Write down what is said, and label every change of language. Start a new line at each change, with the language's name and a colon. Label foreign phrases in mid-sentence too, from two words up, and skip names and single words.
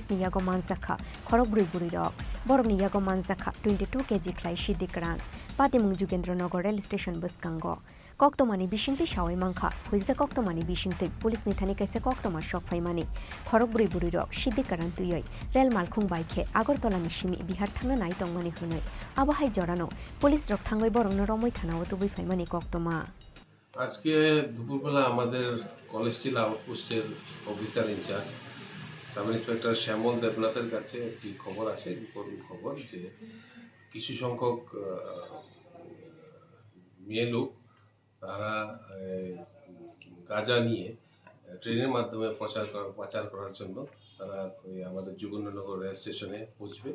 Kok Borok: ni yago manjakha khorokburi buri rok borong ni yago manjakha 22 kg khlai shidikran Patimung Jugendranagar
English: rail station
Kok Borok: buskango Koktomani bishingti shawai mangkha huisa koktomani bishingti police ni thani kaisa koktoma shok phaimani khorokburi buri rok shiddi karan tuyoi rel malkhung baikhe Agartala ni shimi Bihar thangna nai tongmani hunoi abo hai jorano police rok thangoi borongno romoi thanao tubui phaimani koktoma
Bangla: আজকে দুপুরবেলা আমাদের কলেজ স্টিল আউটপোস্টের
English: officer in-charge sub inspector
Bangla: শ্যামল দেবনাথের কাছে একটি খবর আসে, করুণ খবর যে কিছু সংখ্যক মেয়ে লোক তারা গাঁজা নিয়ে ট্রেনের মাধ্যমে পাচার করার জন্য তারা আমাদের যোগেন্দ্রনগর
English: rail station
Bangla: পৌঁছবে।